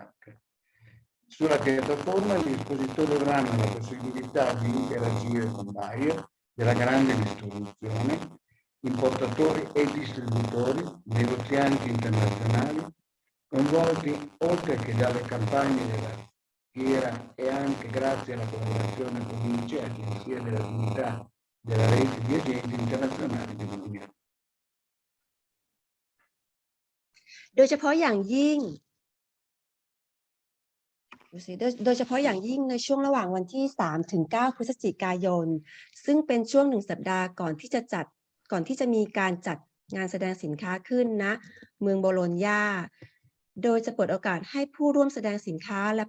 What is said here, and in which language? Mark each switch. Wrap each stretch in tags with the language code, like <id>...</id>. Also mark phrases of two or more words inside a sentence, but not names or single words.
<it>Sulla piattaforma gli espositori avranno la possibilità di interagire con buyer della grande distribuzione, importatori e distributori, negozianti internazionali, coinvolti oltre che dalle campagne della fiera e anche grazie alla collaborazione con l'INCE e agenzie della comunità della rete di agenti internazionali di Bologna.</it> <th>โดยเฉพาะอย่างยิ่งในช่วงระหว่างวันที่ 3-9 พฤศจิกายนซึ่งเป็นช่วง1 สัปดาห์ก่อนที่จะมีการจัดงานแสดงสินค้าขึ้นณเมืองโบโลญญาโดยจะเปิดโอกาสให้ผู้ร่วมแสดงสินค้าและ</th>